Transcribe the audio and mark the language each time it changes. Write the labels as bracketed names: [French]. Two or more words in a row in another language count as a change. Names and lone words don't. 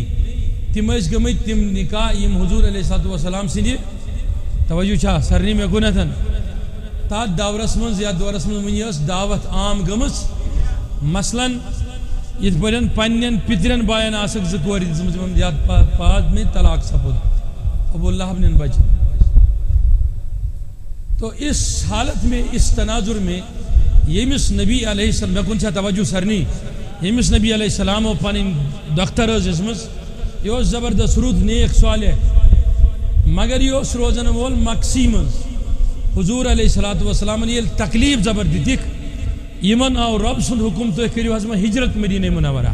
[Kashmiri] تِم ٲسۍ گٔمٕتۍ تِم نکاح یِم حضوٗر علیہ الصلوۃ والسلام سٕنٛدِ توجہ چھا سارنٕے مےٚ گۄڈنٮ۪تھ تتھ دورس منٛز یتھ دورس منٛز وُنہِ ٲس دعوت عام گٔمٕژ. مثلاً یِتھ پٲٹھۍ پننٮ۪ن پِترٮ۪ن باین آسکھ 2 کورِ دِژمٕژ یِمن یتھ [Urdu] بعد میں [Kashmiri] طلاق سپُد ابو لہب نٮ۪ن بچن. [Urdu] تو اس حالت میں اس تناظر میں [Kashmiri] ییٚمِس نبی علیہ السلام مےٚ کُن چھا توجہ سارنٕے ییٚمِس نبی علیہ السلامو پنٕنۍ دۄختر ٲس دِژمٕژ یہِ اوس زبردست رُت نیک صالح, مگر یہِ اوس روزن وول مکسی منٛز. حضور علیہ الصلوۃ والسلامن ییٚلہِ تکلیٖف زبر دِتِکھ یِمن آو رۄب سُنٛد حُکم تُہۍ کٔرِو حظ وۄنۍ ہجرت مدینہ منورہ.